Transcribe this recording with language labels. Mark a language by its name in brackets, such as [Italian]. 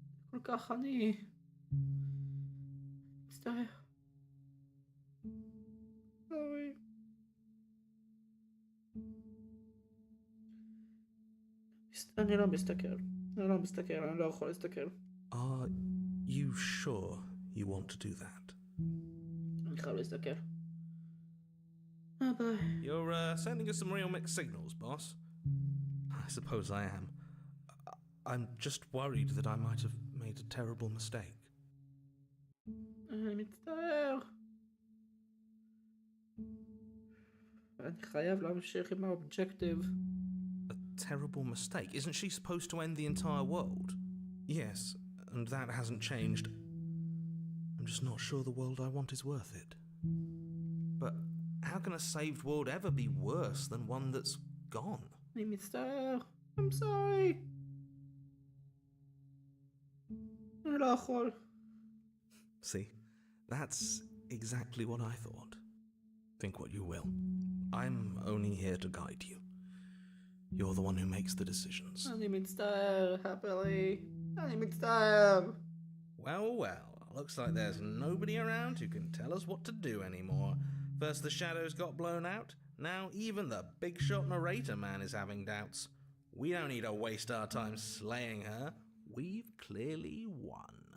[Hebrew] כל כך אני... מצטער. סורי. אני לא מסתכל. אני לא מסתכל, אני לא יכול להסתכל. [English] Are you sure you want to do that? [Hebrew] אני חייב להסתכל. ביי. [English] You're sending us some real mixed signals, boss. I suppose I am. I'm just worried that I might have made a terrible mistake. [Hebrew] אני מצטער. אני חייב להמשיך עם האובג'קטיב. [English] A terrible mistake? Isn't she supposed to end the entire world? Yes, and that hasn't changed. I'm just not sure the world I want is worth it. But how can a saved world ever be worse than one that's gone? [Hebrew] אני מצטער. [English] I'm sorry. [Hebrew] אני לא יכול. [English] See, that's exactly what I thought. Think what you will. I'm only here to guide you. You're the one who makes the decisions. [Hebrew] אני מצטער, happily. אני מצטער. [English] Well, looks like there's nobody around who can tell us what to do anymore. First the shadows got blown out, now even the big shot narrator man is having doubts. We don't need to waste our time slaying her. We've clearly won.